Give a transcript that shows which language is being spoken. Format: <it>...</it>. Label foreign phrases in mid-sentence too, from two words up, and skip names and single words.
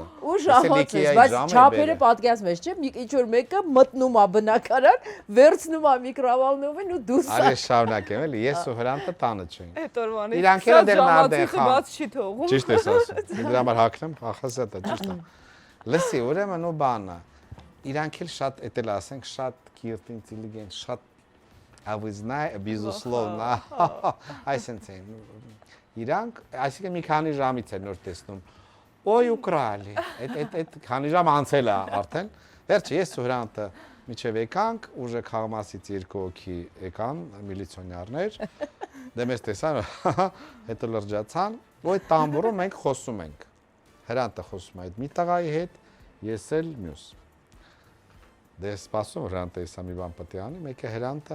<hy>Ու ժամացույց, բայց չափերը պատկերացնում ես, չէ՞, ինչ որ մեկը մտնում է բնակարան, վերցնում է միկրովալնովին ու դուրս։ Արի շարունակեմ էլի, ես ու Հրանտը տանը չենք։ Այդ օրվանից իրանք էլ դեռ նարդ են խաղում։ Բաց չի թողում։ Ճիշտ ես ասում։ Դրա համար հակնեմ, ախասետը, ճիշտ է։ Լսի, ուրեմն ու բանը։ Իրանք էլ շատ, էտել ասենք, շատ կիրտ ինտելիգենտ, շատ</hy> <ru>А вы знаете, безусловно,</ru> <hy>այսինքն են, իրանք, այսինքն մի քանի ժամից են նոր տեսնում, ոյ ուկրալի, այդ քանի ժամ անցել է արդեն, վերջը ես ու Հրանտը միջև եկանք, ուժը քաղամասից երկու հոգի եկան, միլիցիոներներ, դե մեզ տեսան, հետո լրջացան, ու այդ տամբուրում մենք խոսում ենք, Հրանտը խոսում է այդ մի տղայի հետ, ես էլ մյուս։ Դե սպասում Հրանտը եսա մի բան պետք է անի, մեկը Հրանտը</hy>